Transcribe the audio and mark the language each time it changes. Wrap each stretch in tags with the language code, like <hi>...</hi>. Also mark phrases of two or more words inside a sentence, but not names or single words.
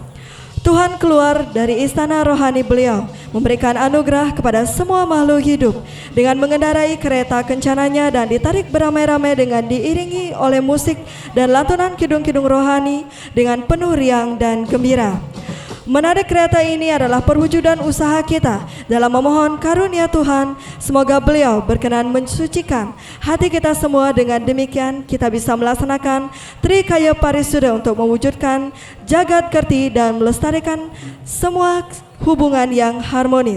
<id>Tuhan keluar dari istana rohani beliau, memberikan anugerah kepada semua makhluk hidup dengan mengendarai kereta kencananya dan ditarik beramai-ramai dengan diiringi oleh musik dan lantunan kidung-kidung rohani dengan penuh riang dan gembira. Menarik kereta ini adalah perwujudan usaha kita dalam memohon karunia Tuhan. Semoga beliau berkenan mensucikan hati kita semua. Dengan demikian kita bisa melaksanakan Trikaya Parisuda untuk mewujudkan jagat kerti dan melestarikan semua hubungan yang harmonis.</id>